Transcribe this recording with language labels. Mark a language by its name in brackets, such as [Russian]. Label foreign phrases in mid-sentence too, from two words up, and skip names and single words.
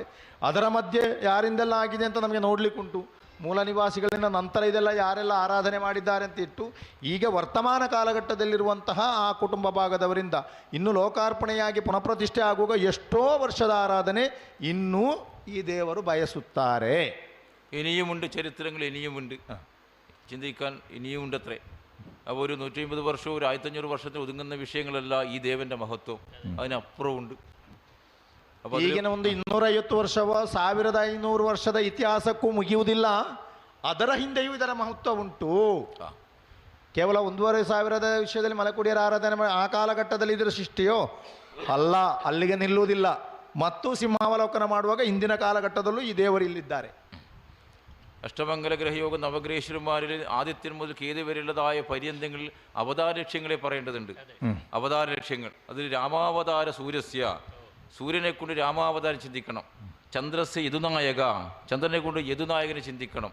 [Kannada] ಅದರ ಮಧ್ಯೆ ಯಾರಿಂದೆಲ್ಲ ಆಗಿದೆ ಅಂತ ನಮಗೆ ನೋಡಲಿಕ್ಕುಂಟು. ಮೂಲ ನಿವಾಸಿಗಳಿಂದ ನಂತರ ಇದೆಲ್ಲ ಯಾರೆಲ್ಲ ಆರಾಧನೆ ಮಾಡಿದ್ದಾರೆ ಅಂತ ಇಟ್ಟು ಈಗ ವರ್ತಮಾನ ಕಾಲಘಟ್ಟದಲ್ಲಿರುವಂತಹ ಆ ಕುಟುಂಬ ಭಾಗದವರಿಂದ ಇನ್ನು ಲೋಕಾರ್ಪಣೆಯಾಗಿ ಪುನಃಪ್ರತಿಷ್ಠೆ ಆಗುವಾಗ ಎಷ್ಟೋ ವರ್ಷದ ಆರಾಧನೆ ಇನ್ನೂ ಈ ದೇವರು ಬಯಸುತ್ತಾರೆ. [Malayalam] ഇനിയുമുണ്ട് ചരിത്രങ്ങൾ, ഇനിയുമുണ്ട് ചിന്തിക്കാൻ, ഇനിയുമുണ്ടത്രേ. അപ്പോൾ ഒരു 150 വർഷവും ഒരു 1500 വർഷത്തിൽ ഒതുങ്ങുന്ന വിഷയങ്ങളല്ല ഈ ദേവൻ്റെ മഹത്വം, അതിനപ്പുറമുണ്ട്. [Kannada] ಈಗಿನ ಒಂದು 250 ವರ್ಷವೋ 1500 ವರ್ಷದ ಇತಿಹಾಸಕ್ಕೂ ಮುಗಿಯುವುದಿಲ್ಲ. ಅದರ ಹಿಂದೆಯೂ ಇದರ ಮಹತ್ವ ಉಂಟು. ಕೇವಲ 1500 ವಿಷಯದಲ್ಲಿ ಮಲೆಕುಡಿಯರ ಆರಾಧನೆ ಆ ಕಾಲಘಟ್ಟದಲ್ಲಿ ಇದರ ಸೃಷ್ಟಿಯೋ ಅಲ್ಲ, ಅಲ್ಲಿಗೆ ನಿಲ್ಲುವುದಿಲ್ಲ. ಮತ್ತು ಸಿಂಹಾವಲೋಕನ ಮಾಡುವಾಗ ಇಂದಿನ ಕಾಲಘಟ್ಟದಲ್ಲೂ ಈ ದೇವರು ಇಲ್ಲಿದ್ದಾರೆ. [Malayalam] അഷ്ടമംഗല ഗ്രഹയോഗം നവഗ്രഹേശ്വരന്മാരിൽ ആദിത്യൻ മുതൽ കേതു വരെയുള്ളതായ പര്യന്തങ്ങളിൽ അവതാര ലക്ഷ്യങ്ങളെ പറയേണ്ടതുണ്ട്. അവതാര ലക്ഷ്യങ്ങൾ അതിൽ [Sanskrit] रामावतार सूर्यस्य, [Malayalam] സൂര്യനെ കൊണ്ട് രാമാവതാരം ചിന്തിക്കണം. [Sanskrit] चन्द्रस्य यदुनायक, [Malayalam] ചന്ദ്രനെ കൊണ്ട് യദുനായകനെ ചിന്തിക്കണം.